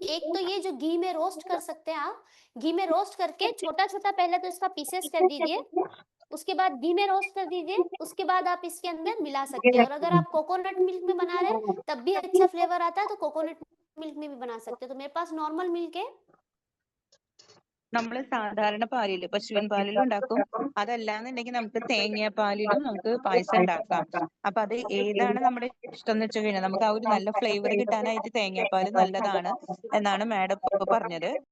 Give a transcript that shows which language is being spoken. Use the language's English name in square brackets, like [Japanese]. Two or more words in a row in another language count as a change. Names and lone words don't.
[Hindi] एक तो ये जो घी में रोस्ट कर सकते हैं आप, घी में रोस्ट करके छोटा छोटा पहले तो इसका पीसेस कर दीजिए, उसके बाद घी में रोस्ट कर दीजिए, उसके बाद आप इसके अंदर मिला सकते हैं। और अगर आप [English] coconut milk [Hindi] में बना रहे हैं तब भी अच्छा फ्लेवर आता है, तो [English] coconut milk [Hindi] में भी बना सकते हैं। तो मेरे पास [English] normal milk [Hindi] है। [Malayalam] നമ്മൾ സാധാരണ പാലില് പശുവിൻ പാലിലും ഉണ്ടാക്കും, അതല്ലാന്നുണ്ടെങ്കിൽ നമുക്ക് തേങ്ങാപ്പാലിലും നമുക്ക് പായസം ഉണ്ടാക്കാം. അപ്പൊ അത് ഏതാണ് നമ്മുടെ ഇഷ്ടം എന്ന് വെച്ച് കഴിഞ്ഞാൽ നമുക്ക് ആ ഒരു നല്ല ഫ്ലേവർ കിട്ടാനായിട്ട് തേങ്ങാപ്പാല് നല്ലതാണ് എന്നാണ് മാഡം ഇപ്പൊ പറഞ്ഞത്.